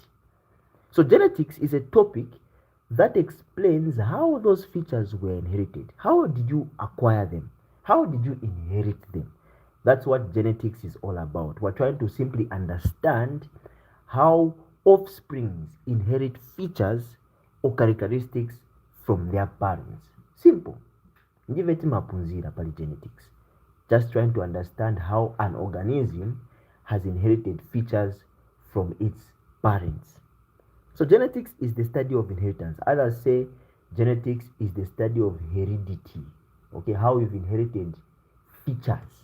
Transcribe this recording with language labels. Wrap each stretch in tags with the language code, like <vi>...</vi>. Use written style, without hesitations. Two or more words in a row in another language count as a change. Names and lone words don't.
<en>So genetics is a topic that explains how those features were inherited. How did you acquire them? How did you inherit them? That's what genetics is all about. We're trying to simply understand how offsprings inherit features or characteristics from their parents. Simple.</en> <sn>Ndiveti mapunzira pali genetics.</sn> <en>Just trying to understand how an organism has inherited features from its parents. So genetics is the study of inheritance. Others say genetics is the study of heredity. Okay, how you've inherited features.</en>